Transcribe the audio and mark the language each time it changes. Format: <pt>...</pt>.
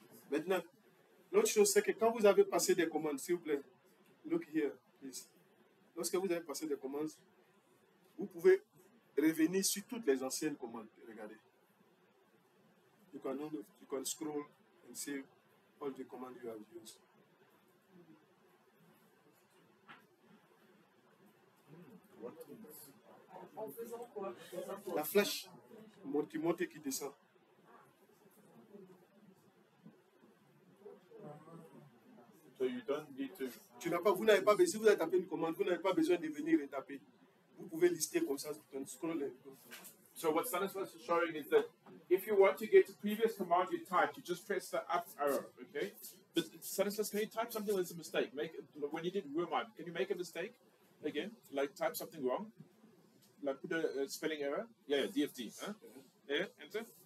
<fr>Maintenant, l'autre chose, c'est que quand vous avez passé des commandes, s'il vous plaît,</fr> <en>look here, please.</en> <fr>Lorsque vous avez passé des commandes, vous pouvez revenir sur toutes les anciennes commandes. Regardez.</fr> <en>You can scroll and see all the commands you have used.</en> <fr>En faisant quoi? La flèche qui monte et qui descend.</fr> <en>So you don't need to.</en> <fr>Vous n'avez pas besoin, si vous avez tapé une commande, vous n'avez pas besoin de venir et taper. Vous pouvez lister comme ça, scroll.</fr> <en>So what Stanislas is showing is that if you want to get the previous command you typed, you just press the up arrow, okay? But Stanislas, can you type something that's a mistake? When you did Wormite, can you make a mistake again? Like type something wrong? Like put a spelling error? Yeah, DFD. Huh? Yeah, enter.</en>